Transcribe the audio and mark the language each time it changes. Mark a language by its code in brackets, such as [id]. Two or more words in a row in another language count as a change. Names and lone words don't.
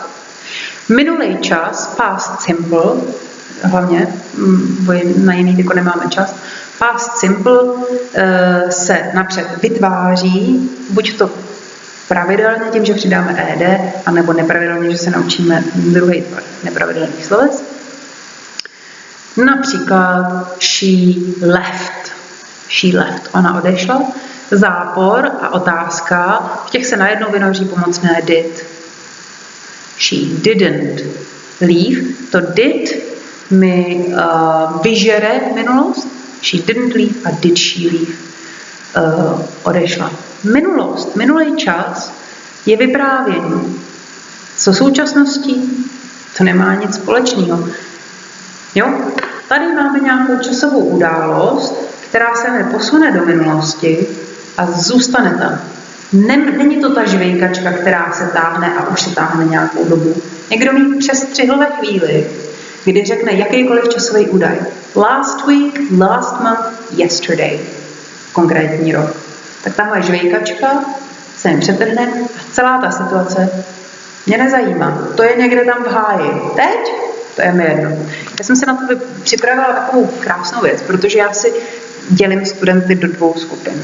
[cs] Minulý čas, [en] past simple, [cs] hlavně, bo na jiný tyko nemáme čas. [en] Past simple [cs] se napřed vytváří, buď to pravidelně tím, že přidáme ed, anebo nepravidelně, že se naučíme druhý tvar nepravidelných sloves. [en] Například she left. She left. [cs] Ona odešla. Zápor a otázka, v těch se najednou vynoří pomocné did. [en] She didn't leave. [cs] To did mi vyžere minulost. [en] She didn't leave a did she leave. [cs] Odešla. Minulost, minulý čas je vyprávění. Co současností, to nemá nic společného. Jo? Tady máme nějakou časovou událost, která se mi posune do minulosti a zůstane tam. Není to ta žvejkačka, která se táhne a už se táhne nějakou dobu. Někdo mi přestřihl ve chvíli, kdy řekne jakýkoliv časový údaj. [en] Last week, last month, yesterday. [cs] Konkrétní rok. Tak tahle žvejkačka se mi přetrhne a celá ta situace mě nezajímá. To je někde tam v háji. Teď? To je mi jedno. Já jsem se na to připravila takovou krásnou věc, protože já si dělím studenty do dvou skupin.